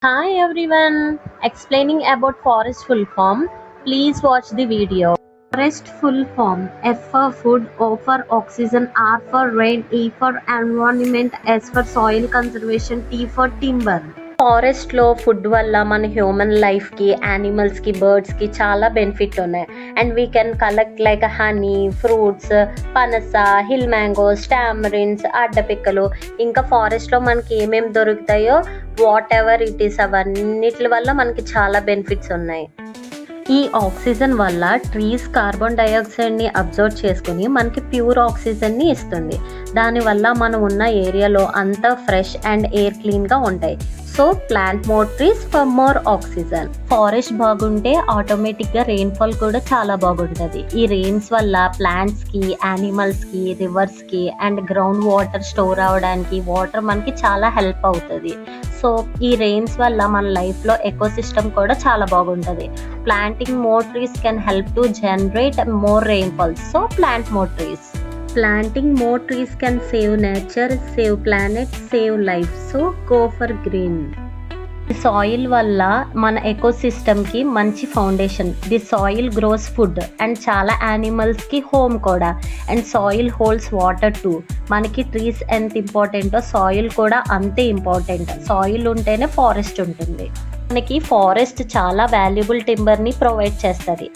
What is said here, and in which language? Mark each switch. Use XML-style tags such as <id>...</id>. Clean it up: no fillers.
<en>Hi everyone, explaining about forest full form. Please watch the video. Forest full form: F for food, O for oxygen, R for rain, E for environment, S for soil conservation, T for timber.</en> <te>Forest లో food వల్ల మన human life కి, animals కి, birds కి చాలా benefit ఉన్నాయి.</te> <en>And we can collect like honey, fruits, పనస, hill mangoes, tamarinds, అడ్డపిక్కలు.</en> <te>ఇంకా ఫారెస్ట్ లో మనకి ఏమేమి దొరుకుతాయో</te> <en>whatever it is</en> <te>అవన్నిటి వల్ల మనకి చాలా బెనిఫిట్స్ ఉన్నాయి. ఈ ఆక్సిజన్ వల్ల ట్రీస్ కార్బన్ డైఆక్సైడ్ని అబ్జర్వ్ చేసుకుని మనకి ప్యూర్ ఆక్సిజన్ని ఇస్తుంది. దానివల్ల మనం ఉన్న ఏరియాలో అంతా ఫ్రెష్ అండ్ ఎయిర్ క్లీన్గా ఉంటాయి.</te> <en>So plant more trees for more oxygen.</en> <te>Forest బాగుంటే ఆటోమేటిక్గా రెయిన్ఫాల్ కూడా చాలా బాగుంటుంది. ఈ రెయిన్స్ వల్ల ప్లాంట్స్కి, యానిమల్స్కి, రివర్స్కి అండ్ గ్రౌండ్ వాటర్ స్టోర్ అవ్వడానికి వాటర్ మనకి చాలా హెల్ప్ అవుతుంది. సో ఈ రెయిన్స్ వల్ల మన లైఫ్లో ఎకోసిస్టమ్ కూడా చాలా బాగుంటుంది.</te> <en>Planting more trees can help to generate more rainfall. So plant more trees. Planting more trees can save nature, save planet, save life. So go for green.</en> <te>Soil వల్ల మన ఎకోసిస్టమ్కి మంచి foundation.</te> <en>the soil grows food</en> <te>and చాలా యానిమల్స్కి home కూడా.</te> <en>And soil holds water too.</en> <te>మనకి trees ఎంత ఇంపార్టెంటో soil కూడా అంతే ఇంపార్టెంట్. సాయిల్ ఉంటేనే ఫారెస్ట్ ఉంటుంది. మనకి ఫారెస్ట్ చాలా వాల్యుబుల్ టింబర్ని ప్రొవైడ్ చేస్తుంది.</te>